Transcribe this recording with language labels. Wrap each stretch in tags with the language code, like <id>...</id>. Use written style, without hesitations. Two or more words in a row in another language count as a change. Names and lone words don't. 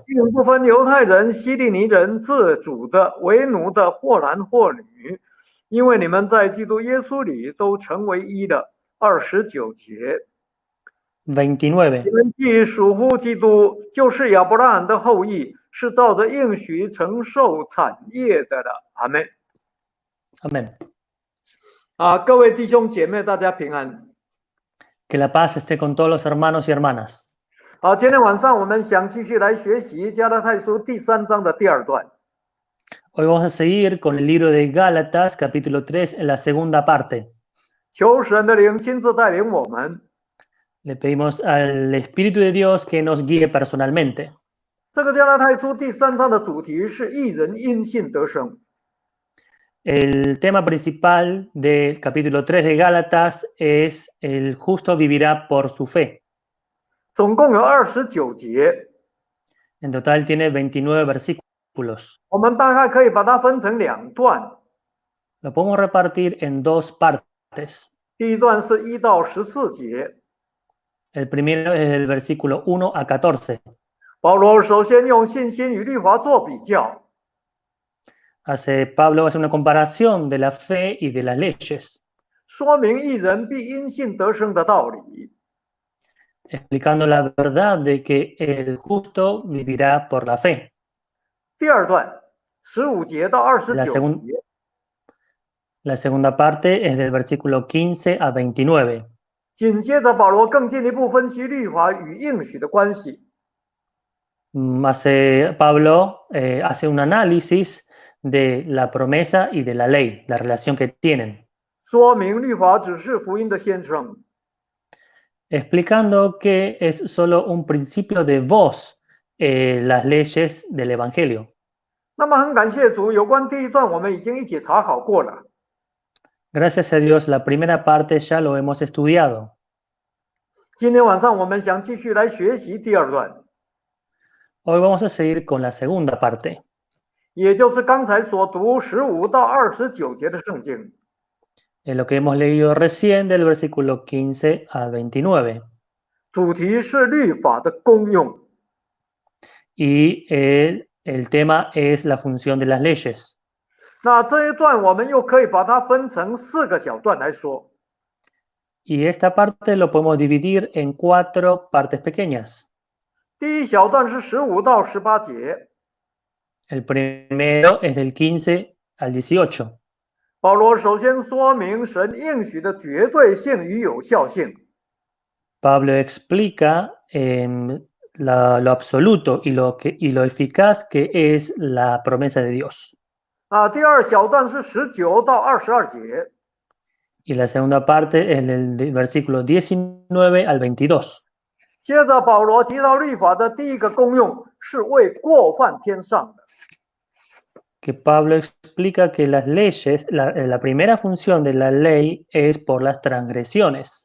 <zh>并不分犹太人、希利尼人、自主的、为奴的，或男或女，因为你们在基督耶稣里都成为一的。29节， 29. 你们既属乎基督，就是亚伯拉罕的后裔，是照着应许承受产业的了。阿们。</zh> <es>Amén.</es> <zh>各位弟兄姐妹，大家平安。</zh> <es>Que la paz esté con todos los hermanos y hermanas.</es> <zh>今天晚上我们想继续来学习加拉太书第3章的第2段。</zh> <es>Hoy vamos a seguir con el libro de Gálatas, capítulo 3, en la segunda parte.</es> <zh>求神的灵亲自带领我们。</zh> <es>Le pedimos al Espíritu de Dios que nos guíe personalmente.</es> <zh>这个加拉太书第3章的主题是义人因信得生。</zh> <es>El tema principal del capítulo 3 de Gálatas es el justo vivirá por su fe.</es> <zh>总共有29节，</zh> <es>En total tiene 29 versículos.</es> <zh>我们大概可以把它分成2段。</zh> <es>Lo podemos repartir en dos partes.</es> <zh>第一段是1到14节，</zh> <es>El primero es del versículo 1 a 14.</es> <zh>保罗首先用信心与律法做比较，</zh> <es>Pablo hace una comparación de la fe y de las leyes,</es> <zh>说明义人必因信得生的道理。</zh> <es>explicando la verdad de que el justo vivirá por la fe.</es> <zh>第二段15节到29节，</zh> <es>La segunda parte es del versículo 15 a 29.</es> <zh>紧接着保罗更进一步分析律法与应许的关系。</zh> <es>Pablo hace un análisis de la promesa y de la ley, la relación que tienen,</es> <zh>说明律法只是福音的先声，</zh> <es>explicando que es solo un principio de voz, las leyes del Evangelio.</es> <zh>那么很感谢主，有关第一段我们已经一起查考过了。</zh> <es>Gracias a Dios, la primera parte ya lo hemos estudiado.</es> <zh>今天晚上我们想继续来学习第二段，</zh> <es>Hoy vamos a seguir con la segunda parte,</es> <zh>也就是刚才所读15到29节的圣经。</zh> <es>en lo que hemos leído recién del versículo 15 al 29.</es> <zh>主题是律法的功用。</zh> <es>Y el tema es la función de las leyes.</es> <zh>那这一段我们又可以把它分成4个小段来说。</zh> <es>Y esta parte lo podemos dividir en 4 partes pequeñas.</es> <zh>第一小段是15到18节，</zh> <es>El primero es del 15 al 18.</es> <zh>保罗首先说明神应许的绝对性与有效性。</zh> <es>Pablo explica lo absoluto y lo eficaz que es la promesa de Dios.</es> <zh>第二小段是19到22节，</zh> <es>Y la segunda parte es del versículo 19 al 22.</es> <zh>接着保罗提到律法的第一个功用是为过犯添上的。</zh> <es>Que Pablo explica que las leyes, la primera función de la ley es por las transgresiones,</es>